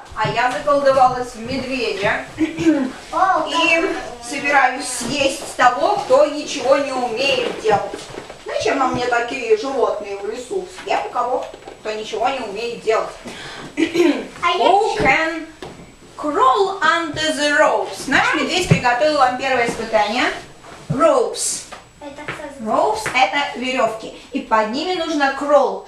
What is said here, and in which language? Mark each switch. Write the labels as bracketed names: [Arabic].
[Russian] А я заколдовалась в медведя. И собираюсь съесть того, кто ничего не умеет делать. Зачем нам мне такие животные в лесу? Съем кого, кто ничего не умеет делать. [English] Who can crawl under the ropes? [Russian] Наш медведь приготовил вам первое испытание. [English] Ropes. Ropes [Russian] – это веревки. И под ними нужно [English] crawl.